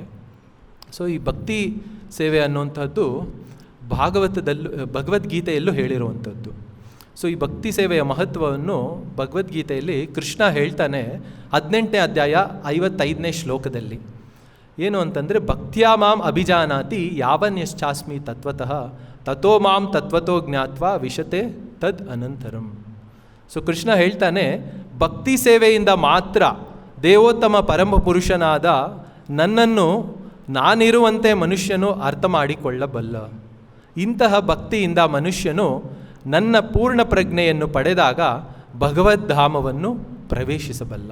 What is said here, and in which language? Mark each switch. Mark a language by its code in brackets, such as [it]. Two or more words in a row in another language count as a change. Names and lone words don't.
[kn] ಸೊ ಈ ಭಕ್ತಿ ಸೇವೆ ಅನ್ನುವಂಥದ್ದು ಭಗವದ್ಗೀತೆಯಲ್ಲೂ ಹೇಳಿರುವಂಥದ್ದು. ಸೊ ಈ ಭಕ್ತಿ ಸೇವೆಯ ಮಹತ್ವವನ್ನು ಭಗವದ್ಗೀತೆಯಲ್ಲಿ ಕೃಷ್ಣ ಹೇಳ್ತಾನೆ 18ನೇ ಅಧ್ಯಾಯ 55ನೇ ಶ್ಲೋಕದಲ್ಲಿ. ಏನು ಅಂತಂದರೆ, [sa] ಭಕ್ತ್ಯಾ ಮಾಂ ಅಭಿಜಾನಾತಿ ಯಾವನ್ಯಶ್ಚಾಸ್ಮಿ ತತ್ವತಃ ತಥೋ ಮಾಂ ತತ್ವತೋ ಜ್ಞಾತ್ವಾ ವಿಶತೆ ತದ್ ಅನಂತರಂ. [kn] ಸೊ ಕೃಷ್ಣ ಹೇಳ್ತಾನೆ, ಭಕ್ತಿ ಸೇವೆಯಿಂದ ಮಾತ್ರ ದೇವೋತ್ತಮ ಪರಮ ಪುರುಷನಾದ ನನ್ನನ್ನು ನಾನಿರುವಂತೆ ಮನುಷ್ಯನು ಅರ್ಥ ಮಾಡಿಕೊಳ್ಳಬಲ್ಲ. ಇಂತಹ ಭಕ್ತಿಯಿಂದ ಮನುಷ್ಯನು ನನ್ನ ಪೂರ್ಣ ಪ್ರಜ್ಞೆಯನ್ನು ಪಡೆದಾಗ ಭಗವದ್ಧಾಮವನ್ನು ಪ್ರವೇಶಿಸಬಲ್ಲ.